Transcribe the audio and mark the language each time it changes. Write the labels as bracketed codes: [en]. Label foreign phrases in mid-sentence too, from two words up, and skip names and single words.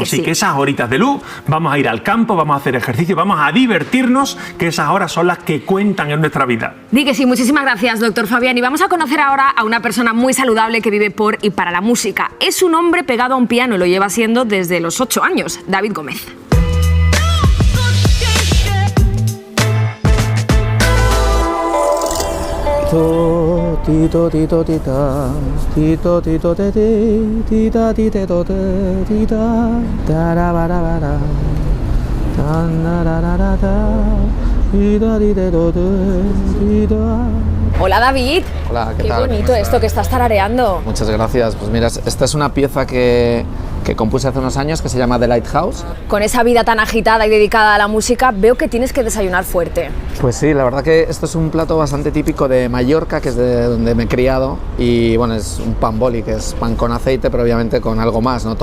[es] Así que esas horitas de luz, vamos a ir al campo, vamos a hacer ejercicio, vamos a divertirnos, que esas horas son las que cuentan en nuestra vida. Di que sí, muchísimas gracias, doctor Fabiani. Vamos a conocer ahora a una persona muy saludable que vive por y para la música. Es un hombre pegado a un piano y lo lleva siendo desde los 8 años. David Gómez. Tito tito tita, tito tito te ti, tita tite to te tita, tarabara, tanararara, tita tite to te tita. Hola David. Hola, ¿qué Qué tal? bonito esto que estás tarareando. Muchas gracias. Pues mira, esta es una pieza que compuse hace unos años que se llama The Lighthouse. Con esa vida tan agitada y dedicada a la música, veo que tienes que desayunar fuerte. Pues sí, la verdad que esto es un plato bastante típico de Mallorca, que es de donde me he criado, y bueno, es un pan boli, que es pan con aceite, pero obviamente con algo más, ¿no?